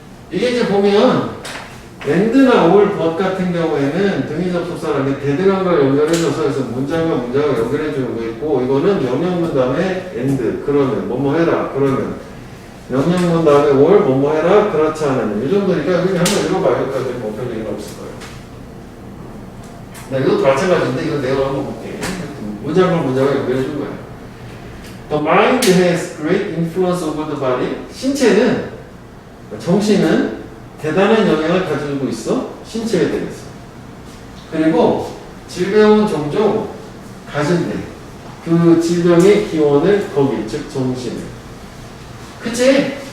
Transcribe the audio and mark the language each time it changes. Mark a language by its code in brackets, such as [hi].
[ko] 이게 이제 보면 and나 or, but 같은 경우에는 등위 접속사라는 게 대등한과 연결해줘서 그래서 문장과 문장을 연결해주는 거 있고 이거는 명령문 다음에 and 그러면 뭐뭐 해라 그러면 명령문 다음에 or 뭐뭐 해라 그렇지 않으면 이 정도니까 그냥 한번 읽어봐요. 여기까지 뭐 별 얘기는 없을 거예요. 나 이것도 마찬가지인데 이거 내가 한번 볼게. 문장과 문장을 연결해준 거야. [en] The mind has great influence over the body. [ko] 신체는 정신은 대단한 영향을 가지고 있어. 신체에 대해서. 그리고 질병은 종종 가진대. 그 질병의 기원을 거기, 즉 정신을. 그치?